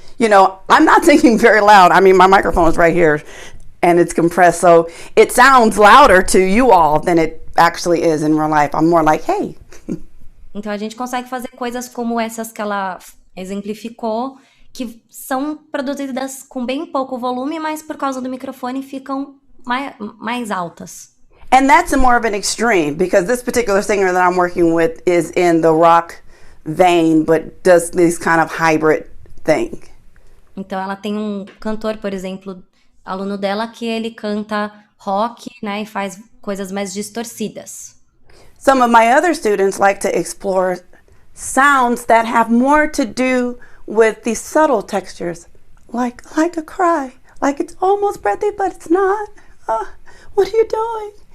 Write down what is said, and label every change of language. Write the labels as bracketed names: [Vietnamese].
[English] You know, I'm not singing very loud. I mean, my microphone is right here and it's compressed. So it sounds louder to you all than it actually is in real life. I'm more like, hey. [Portuguese] Então a gente consegue fazer coisas como essas que ela exemplificou, que são produzidas com bem pouco volume, mas por causa do microfone ficam mais altas. [English] And that's more of an extreme, because this particular singer that I'm working with is in the rock vein, but does this kind of hybrid thing. [Portuguese] Então ela tem um cantor, por exemplo, aluno dela, que ele canta rock, né, e faz coisas mais distorcidas. [English] Some of my other students like to explore sounds that have more to do with these subtle textures, like a cry, like it's almost breathy, but it's not. What are you doing?